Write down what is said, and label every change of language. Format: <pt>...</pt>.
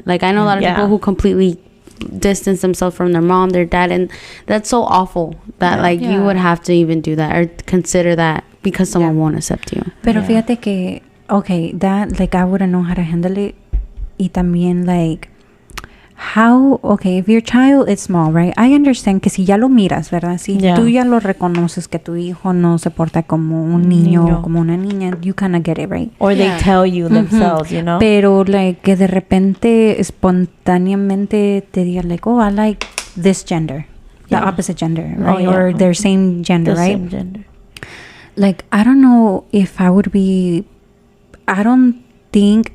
<en>Like, I know a lot of people who completely distance themselves from their mom, their dad, and that's so awful that like you would have to even do that or consider that because someone won't accept you.</en> <es>Pero fíjate que</es> <en>that, like, I wouldn't know how to handle it.</en> <es>Y también,</es> <en>like, how, if your child is small, right? I understand</en> <es>que si ya lo miras, ¿verdad? Si tú ya lo reconoces que tu hijo no se porta como un niño. Como una niña,</es> <en>you kind of get it, right? Or they tell you themselves, you know?</en> <es>Pero,</es> <en>like,</en> <es>que de repente, espontáneamente te diga,</es> <en>like, oh, I like this gender. The opposite gender, right? Or their same gender, right? Same gender. Like, I don't know if I would be... I don't think...</en>